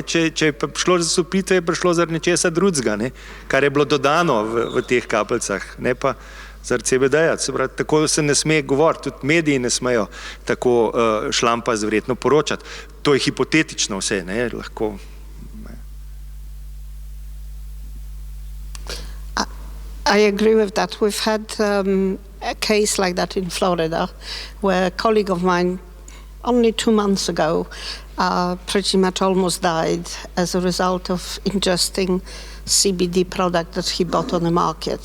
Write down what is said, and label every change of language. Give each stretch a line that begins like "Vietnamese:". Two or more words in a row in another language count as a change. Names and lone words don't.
Slovenian: Če je šlo za zastrupitev, je prišlo zaradi nečesa drugega, ne? Kar je bilo dodano v teh kapljicah, ne pa zaradi CBD-ja. Tako se ne sme govoriti, tudi mediji ne smejo tako šlampast verjetno poročati. To je hipotetično vse, ne, lahko.
English: I agree with that. We've had a case like that in Florida where a colleague of mine only 2 months ago pretty much almost died as a result of ingesting CBD product that he bought on the market.